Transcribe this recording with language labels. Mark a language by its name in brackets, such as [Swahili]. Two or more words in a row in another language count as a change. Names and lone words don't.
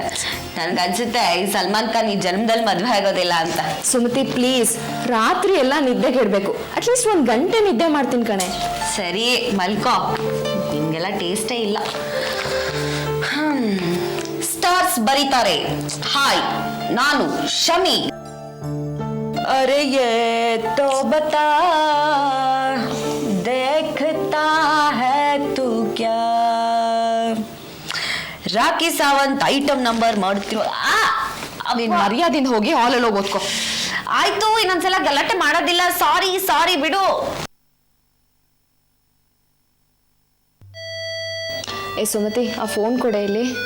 [Kannada] ನನ್ಗನ್ಸುತ್ತೆ ಈ ಸಲ್ಮಾನ್ ಖಾನ್ ಈ ಜನ್ಮದಲ್ಲಿ ಮದ್ವೆ ಆಗೋದಿಲ್ಲ ಅಂತ. ಸುಮತಿ ಪ್ಲೀಸ್, ರಾತ್ರಿ ಎಲ್ಲ ನಿದ್ದೆಗೆಡ್ಬೇಕು. ಅಟ್ಲೀಸ್ಟ್ 1 ಗಂಟೆ ನಿದ್ದೆ ಮಾಡ್ತೀನಿ ಕಣೆ. ಸರಿ ಮಲ್ಕೋ, ನಿಂಗೆಲ್ಲ ಟೇಸ್ಟೇ ಇಲ್ಲ. ಸ್ಟಾರ್ಸ್ ಬರೀತಾರೆ, ಹಾಯ್ ನಾನು ಶಮಿ. [Hindi] अरे ये तो बता देखता है तू क्या. [Kannada] ರಾಕಿ ಸಾವಂತ್ [English] item number [Kannada] ಮಾಡ್ತಿರೋ. ನೀನ್ ಮರ್ಯಾದಿಂದ ಹೋಗಿ ಹಾಲಲ್ಲಿ ಹೋಗಿ ಓದ್ಕೋ. ಆಯ್ತು, ಇನ್ನೊಂದ್ಸಲ ಗಲಾಟೆ ಮಾಡೋದಿಲ್ಲ. ಸಾರಿ ಬಿಡು. ಏ ಸುಮತಿ, ಆ ಫೋನ್ ಕೊಡೆ ಇಲ್ಲಿ.